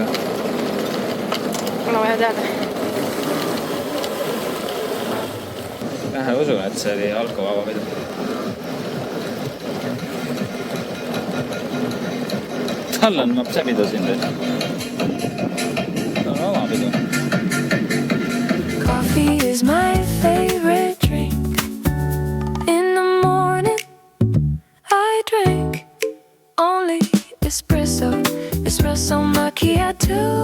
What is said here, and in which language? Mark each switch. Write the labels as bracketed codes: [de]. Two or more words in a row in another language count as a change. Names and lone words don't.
[et] Pole vaja teada. Vähe usun, et see oli alkovaba pidu. Tal on see pidu siin või? Ta on oma pidu. [en] Coffee is my favorite drink. In the morning I drink only espresso, espresso macchiato.